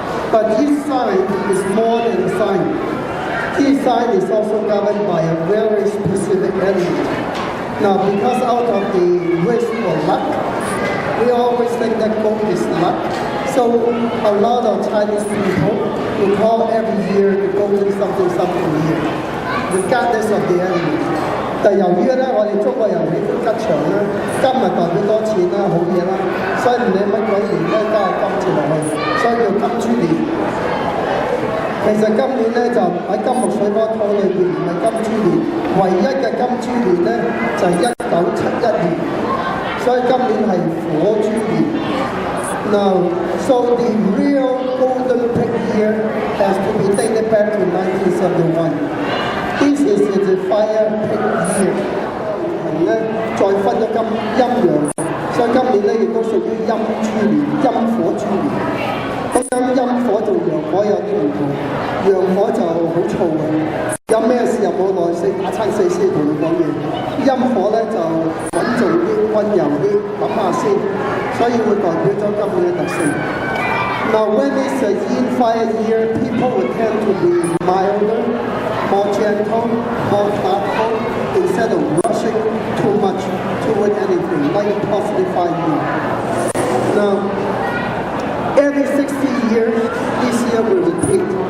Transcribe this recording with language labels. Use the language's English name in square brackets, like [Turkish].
[English] But each sign is more than a sign. Each sign is also governed by a very specific element. Now, because out of the wish for luck, we always think that gold is luck. So a lot of Chinese people will call every year the golden something something year, regardless of the element. [Cantonese] 但由於咧，我哋中國人喜歡吉祥咧，金咪代表多錢啦、好嘢啦，所以唔理乜鬼年咧都係金字落去，所以叫金豬年。其實今年咧就喺金木水火土裏邊唔係金豬年，唯一嘅金豬年咧就係1971年，所以今年係火豬年。 [English] Now, so the real golden pig year has to be dated back to 1971. This is the fire pig year. [Cantonese] 咧再分咗金陰陽，所以今年咧亦都屬於陰豬年、陰火豬年。咁陰火同陽火有啲唔同，陽火就好燥嘅，有咩事又冇耐性，打親死先同你講嘢。陰火咧就穩重啲、溫柔啲，諗下先，所以會代表咗今年嘅特性。 [English] Now, when it's a yin fire year, people will tend to be milder, more gentle, more thoughtful, instead of rushing too much toward anything, like a positive fire year. Now, every 60 years, this year will repeat.